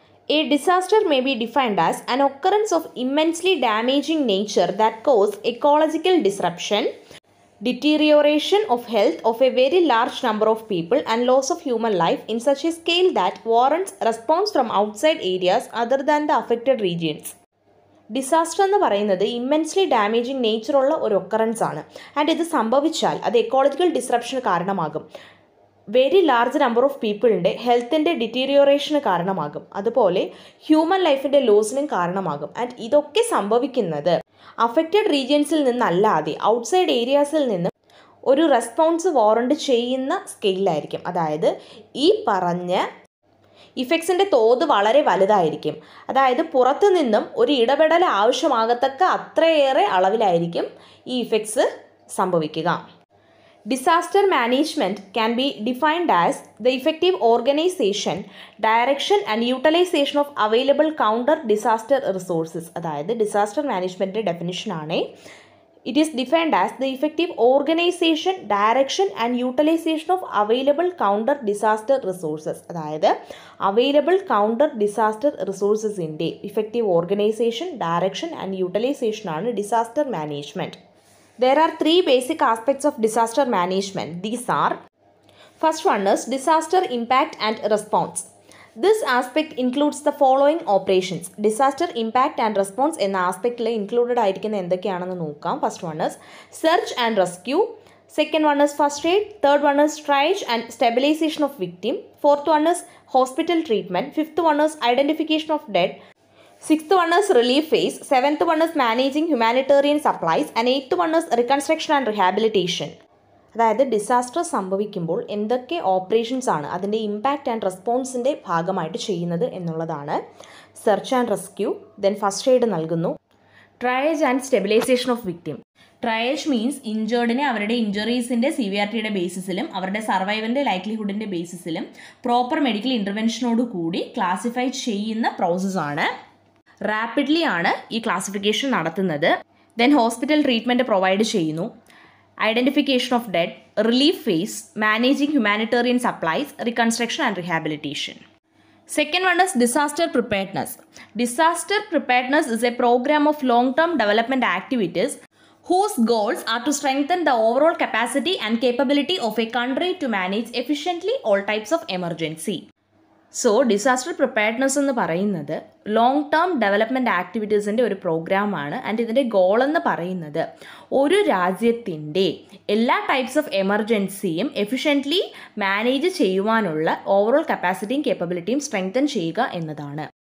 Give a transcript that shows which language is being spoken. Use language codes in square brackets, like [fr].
[en] A disaster may be defined as an occurrence of immensely damaging nature that cause ecological disruption, deterioration of health of a very large number of people, and loss of human life in such a scale that warrants response from outside areas other than the affected regions. [ml] Disaster എന്ന് പറയുന്നത് immensely damaging നേച്ചറുള്ള ഒരു occurrence ആണ്. And ഇത് സംഭവിച്ചാൽ അത് ecological ഡിസ്റപ്ഷന് കാരണമാകും. [en] very large number of പീപ്പിളിൻ്റെ [ml] ഹെൽത്തിൻ്റെ ഡിറ്റീരിയോറേഷന് കാരണമാകും. അതുപോലെ ഹ്യൂമൻ ലൈഫിൻ്റെ ലോസിനും കാരണമാകും. ആൻഡ് ഇതൊക്കെ സംഭവിക്കുന്നത് അഫക്റ്റഡ് റീജിയൻസിൽ നിന്നല്ലാതെ ഔട്ട്സൈഡ് ഏരിയാസിൽ നിന്ന് ഒരു റെസ്പോൺസ് വാറണ്ട് ചെയ്യുന്ന സ്കെയിലായിരിക്കും. അതായത് ഈ പറഞ്ഞ ഇഫക്ട്സിൻ്റെ തോത് വളരെ വലുതായിരിക്കും. അതായത് പുറത്തു നിന്നും ഒരു ഇടപെടൽ ആവശ്യമാകത്തക്ക അത്രയേറെ അളവിലായിരിക്കും ഈ ഇഫക്ട്സ് സംഭവിക്കുക. [en] Disaster management can be defined as the effective organization, direction and utilization of available counter disaster resources. [ml] അതായത് disaster മാനേജ്മെൻറ്റിൻ്റെ ഡെഫിനിഷനാണ്. [en] It is defined as the effective organization, direction and utilization of available counter disaster resources. [ml] അതായത് [en] available counter disaster resourcesൻ്റെ effective organization, direction and utilization ആണ് disaster management. There are three basic aspects of disaster management. These are, first one is disaster impact and response. This aspect includes the following operations. Disaster impact and response [ml] എന്ന ആസ്പെക്റ്റിൽ included ആയിരിക്കുന്ന എന്തൊക്കെയാണെന്ന് നോക്കാം. [en] First one is search and rescue. Second one is first aid. Third one is triage and stabilization of victim. Fourth one is hospital treatment. Fifth one is identification of dead. Sixth one is relief phase. Seventh one is managing humanitarian supplies. And eighth one is reconstruction and rehabilitation. [ml] അതായത് disaster സംഭവിക്കുമ്പോൾ എന്തൊക്കെ operations ആണ് അതിൻ്റെ impact and റെസ്പോൺസിൻ്റെ ഭാഗമായിട്ട് ചെയ്യുന്നത് എന്നുള്ളതാണ്. [en] Search and rescue, then first aid നൽകുന്നു. Triage and stabilization of victim. [ml] Triage means ഇഞ്ചേർഡിനെ അവരുടെ ഇഞ്ചറീസിൻ്റെ സിവിയാരിറ്റിയുടെ ബേസിസിലും അവരുടെ സർവൈവലിൻ്റെ ലൈക്ലിഹുഡിൻ്റെ ബേസിസിലും പ്രോപ്പർ മെഡിക്കൽ ഇൻ്റർവെൻഷനോട് കൂടി ക്ലാസിഫൈ ചെയ്യുന്ന പ്രോസസ്സാണ്. റാപ്പിഡ്ലി ആണ് ഈ ക്ലാസിഫിക്കേഷൻ നടത്തുന്നത്. ദെൻ ഹോസ്പിറ്റൽ ട്രീറ്റ്മെൻറ്റ് പ്രൊവൈഡ് ചെയ്യുന്നു. [en] Identification of dead, relief phase, managing humanitarian supplies, reconstruction and rehabilitation. Second one is disaster preparedness. Disaster preparedness is a program of long-term development activities whose goals are to strengthen the overall capacity and capability of a country to manage efficiently all types of emergency. [ml] So disaster preparedness എന്ന് പറയുന്നത് long term development ആക്ടിവിറ്റീസിൻ്റെ ഒരു പ്രോഗ്രാമാണ്. And ഇതിൻ്റെ goal എന്ന് പറയുന്നത് ഒരു രാജ്യത്തിൻ്റെ എല്ലാ ടൈപ്സ് ഓഫ് എമർജൻസിയും എഫിഷ്യൻ്റ്ലി മാനേജ് ചെയ്യുവാനുള്ള ഓവറോൾ കപ്പാസിറ്റിയും കേപ്പബിലിറ്റിയും സ്ട്രെങ്തൻ ചെയ്യുക എന്നതാണ്.